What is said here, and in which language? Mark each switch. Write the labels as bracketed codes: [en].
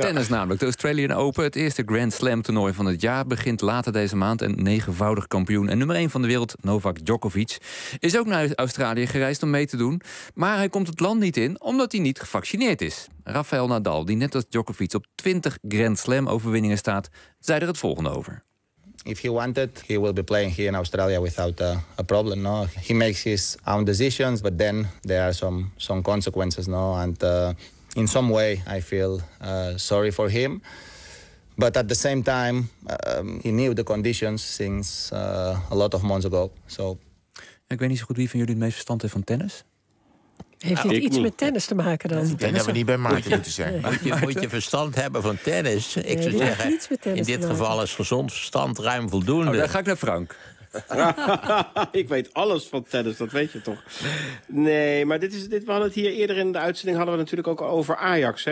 [nl] Tennis namelijk. De Australian Open, het eerste Grand Slam toernooi van het jaar, begint later deze maand. En negenvoudig kampioen en nummer 1 van de wereld, Novak Djokovic, is ook naar Australië gereisd om mee te doen. Maar hij komt het land niet in, omdat hij niet gevaccineerd is. Rafael Nadal, die net als Djokovic op 20 Grand Slam overwinningen staat, zei er het volgende over. [en] If he wanted, he will be playing here in Australia without a problem. No, he makes his own decisions, but then there are some consequences. No, and in some way, I feel sorry for him. But at the same time, he knew the conditions since a lot of months ago. So, [nl] ik weet niet zo goed wie van jullie het meest verstand heeft van tennis. Heeft dit iets met tennis te maken dan? Ik denk dat we niet bij Maarten moeten zijn. Moet je verstand hebben van tennis? Ik zou zeggen, in dit geval is gezond verstand ruim voldoende. Oh, dan ga ik naar Frank. Ik weet alles van tennis, dat weet je toch? Nee, maar we hadden het hier eerder in de uitzending hadden we natuurlijk ook over Ajax. Hè?